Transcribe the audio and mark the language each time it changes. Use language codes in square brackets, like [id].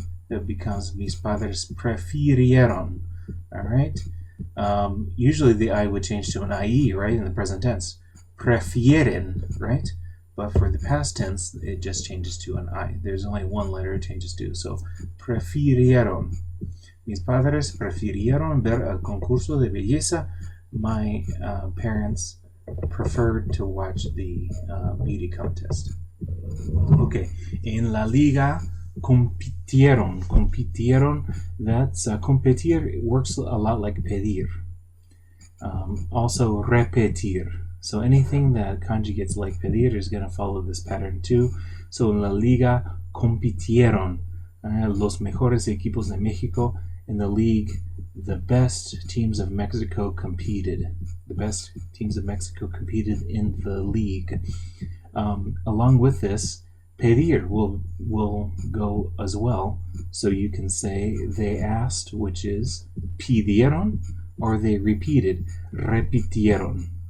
[en] That becomes [es] mis padres prefirieron. [en] All right. Usually the I would change to an IE, right, in the present tense. Prefieren, right? But for the past tense, it just changes to an I. There's only one letter it changes to. So, prefirieron. [es] Mis padres prefirieron ver el concurso de belleza. [en] My parents preferred to watch the beauty contest. Okay. [es] En la liga, compitieron. [en] That's competir works a lot like pedir. Also repetir. So anything that conjugates like pedir is going to follow this pattern too. [es] So en la liga compitieron. Los mejores equipos de México. [en] In the league, the best teams of Mexico competed. The best teams of Mexico competed in the league. Along with this, pedir will go as well. So you can say they asked, which is pidieron, or they repeated, repitieron.